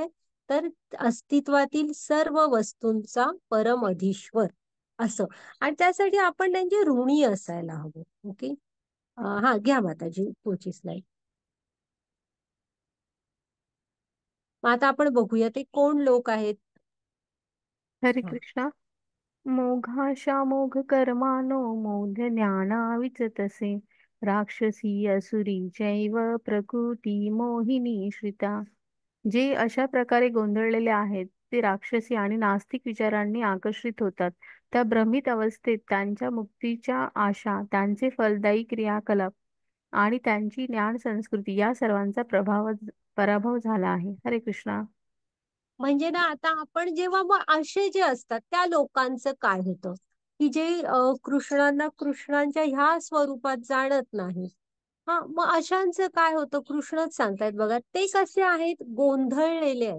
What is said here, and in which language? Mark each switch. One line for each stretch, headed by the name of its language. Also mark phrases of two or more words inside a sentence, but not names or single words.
Marathi: तर अस्तित्वातील सर्व वस्तूंचा परम अधीश्वर असं. आणि त्यासाठी आपण त्यांचे ऋणी असायला हवं. ओके. हा, घ्या माताजी पुढची स्लाइड. मग आता आपण बघूया ते कोण लोक आहेत. हरे हा.
Sanskrit: कृष्णा. मोघाशामोघ कर्मानो मौढ्य ज्ञाना विचतसे राक्षसी असुरी चैव प्रकृती मोहिनी श्रिता.
Marathi: जे अशा प्रकारे गोंधळलेले आहेत ते राक्षसी आणि नास्तिक विचारांनी आकर्षित होतात. त्या भ्रमित अवस्थेत त्यांच्या मुक्तीच्या आशा, त्यांचे फलदायी क्रियाकलाप आणि त्यांची ज्ञान संस्कृती या सर्वांचा पराभव झाला आहे. हरे कृष्णा. म्हणजे ना, आता आपण जेव्हा मग असे जे असतात त्या लोकांचं काय होतं, की जे कृष्णांना कृष्णांच्या ह्या स्वरूपात जाणत नाही. हा, मग अशांचं काय होतं? कृष्णच सांगतायत बघा, ते कसे आहेत? गोंधळलेले आहेत.